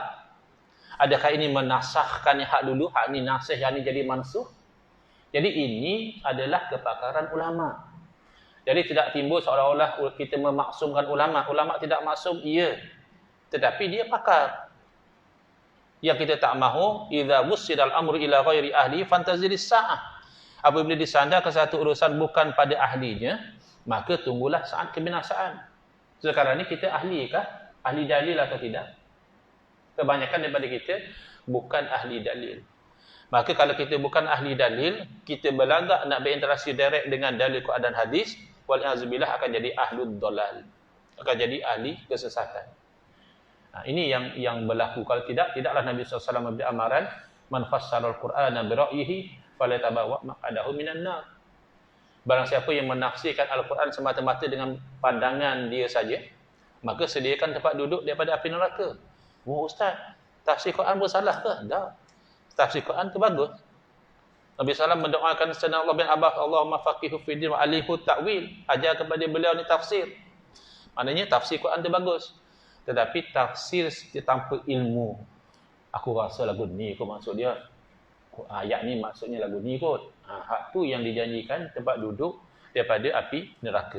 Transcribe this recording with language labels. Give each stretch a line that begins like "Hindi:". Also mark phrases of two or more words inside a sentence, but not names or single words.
Malay: Adakah ini menasahkan yang hak dulu, hak ini nasih, yang ini jadi mansuh? Jadi ini adalah kepakaran ulama. Jadi tidak timbul seolah-olah kita memaksumkan ulama. Ulama tidak maksum, iya. Tetapi dia pakar. Yang kita tak mahu,
Arabic: إذا وسد الأمر إلى غير أهله فانتظر الساعة.
Malay: Apabila disandarkan satu urusan bukan pada ahlinya, maka tunggulah saat kebinasaan. Sekarang ni kita ahli kah? Ahli dalil atau tidak? Kebanyakan daripada kita bukan ahli dalil. Maka kalau kita bukan ahli dalil, kita berlagak nak berinteraksi direct dengan dalil Quran dan hadis, wal'azubillah akan jadi
Arabic: أهل الضلال.
Malay: Akan jadi ahli kesesatan. Ini yang berlaku. Kalau tidak, tidaklah Nabi SAW memberi amaran,
Arabic: من فسر القرآن برأيه فليتبوأ مقعده من النار.
Malay: Barang siapa yang menafsirkan Al-Quran semata-mata dengan pandangan dia saja, maka sediakan tempat duduk daripada api neraka. Oh Ustaz, tafsir Quran bersalah ke? Tak. Tafsir Quran tu bagus. Nabi SAW mendoakan Sayyidina Allah bin Abbas,
Arabic: اللهم فقهه في الدين وعلمه التأويل.
Malay: Ajar kepada beliau ni tafsir. Maknanya tafsir Quran tu bagus. Tetapi tafsir tanpa ilmu. Aku rasa lagu ni kot maksud dia. Ayat ni maksudnya lagu ni kot. Hak tu yang dijanjikan tempat duduk daripada api neraka.